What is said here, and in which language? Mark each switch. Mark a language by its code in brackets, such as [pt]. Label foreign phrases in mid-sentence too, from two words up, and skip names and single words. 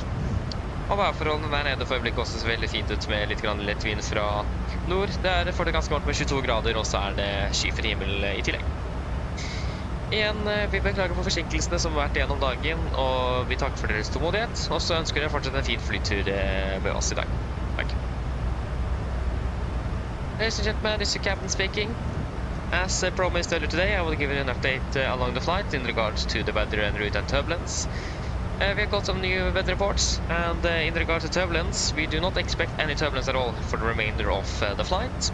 [no] Og værforholdene der nede for øyeblikket også ser veldig fint ut med litt grann lett vind fra nord. Der får det ganske varmt med 22 grader, og så er det skyfri himmel i tillegg. Igjen, vi beklager for forsinkelsene som har vært gjennom dagen, og vi takker for deres tålmodighet, og så ønsker dere fortsatt en fin flytur med oss i dag. Takk. [en] Ladies and gentlemen, this is Captain speaking. As promised earlier today, I will give you an update along the flight in regards to the weather and route and turbulence. We have got some new weather reports, and in regards to turbulence, we do not expect any turbulence at all for the remainder of the flight.